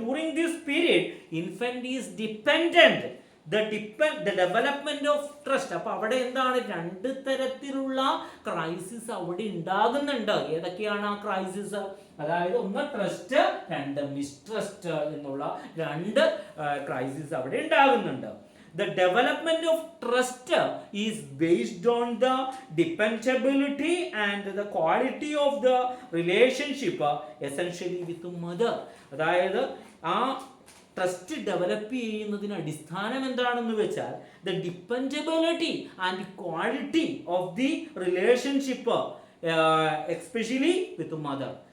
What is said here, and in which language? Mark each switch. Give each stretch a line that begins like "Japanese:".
English: During this period infant is dependent. The development of trust.
Malayalam: അപ്പൊ അവിടെ എന്താണ്? 2 തരത്തിലുള്ള ക്രൈസിസ് അവിടെ ഉണ്ടാകുന്നുണ്ട്. ഏതൊക്കെയാണ് ആ ക്രൈസിസ്? അതായത് ഒന്ന് ട്രസ്റ്റ്, 2 മിസ്ട്രസ്റ്റ് എന്നുള്ള 2 ക്രൈസിസ് അവിടെ ഉണ്ടാകുന്നുണ്ട്.
English: The development of trust is based on the dependability and the quality of the relationship essentially with mother.
Malayalam: അതായത് ആ
English: trust develop
Malayalam: ചെയ്യുന്നതിന് അടിസ്ഥാനം എന്താണെന്ന് വെച്ചാൽ
English: The dependability and quality of the relationship especially with mother.